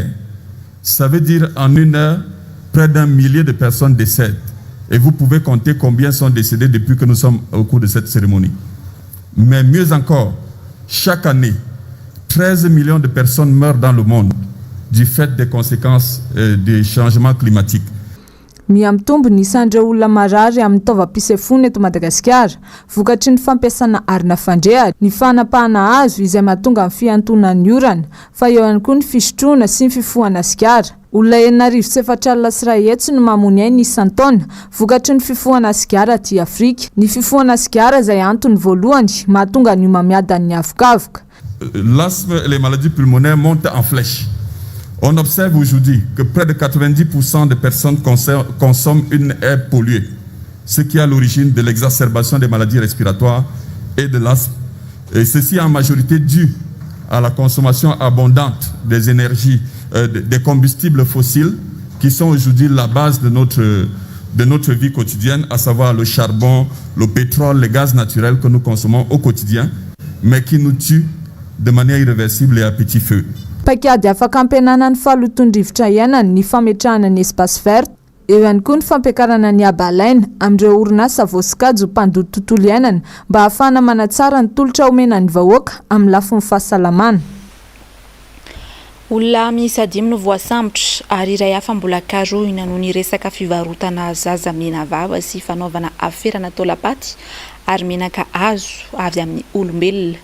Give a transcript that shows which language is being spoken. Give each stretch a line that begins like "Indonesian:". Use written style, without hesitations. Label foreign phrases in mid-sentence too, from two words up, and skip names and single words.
French: Ça veut dire en une heure, près d'1 millier de personnes décèdent. Et vous pouvez compter combien sont décédés depuis que nous sommes au cours de cette cérémonie. Mais mieux encore, chaque année, 13 millions de personnes meurent dans le monde du fait des conséquences des changements climatiques.
Malagasy: Miamitombo ny isandra olona marary amin'ny taovam-pisefony eto Madagasikara vokatry ny fampiasana arina fandrehatra, ny fanapahana hazo izay mahatonga amin'ny fiantonan'ny orana, fa eo ihany koa ny fisotroana sy ny fifohana sigara. Olona 2,4 no mamono aina isan-taona vokatry ny fifohana sigara aty Afrika. Ny fifohana sigara izay antony voalohany mahatonga ny homamiadan'ny avokavoka.
French: L'asthme et les maladies pulmonaires montent en flèche. On observe aujourd'hui que près de 90% des personnes consomment une air polluée, ce qui est à l'origine de l'exacerbation des maladies respiratoires et de l'asthme. Et ceci en majorité dû à la consommation abondante des énergies, des combustibles fossiles qui sont aujourd'hui la base de notre vie quotidienne, à savoir le charbon, le pétrole, le gaz naturel que nous consommons au quotidien, mais qui nous tuent de manière irréversible et à petit feu.
Malagasy: Paikady afaka ampianana ny fahalotondrivotra iainany ny fametrahana ny
French: espace vert,
Malagasy: eo ihany koa ny fampiakarana ny abalaina amin'ireo orinasa voasokajy ho mpandoto tontolo iainana mba ahafahana manatsara ny tolotra omenan'ny vahoaka amin'ny lafin'ny fahasalamana. Olona miisa 5 no voasambotra ary iray hafa mbola karohina noho ny resaka fivarotana zaza mena vava sy fanaovana aferana taolapaty ary menaka hazo avy amin'ny olombelona.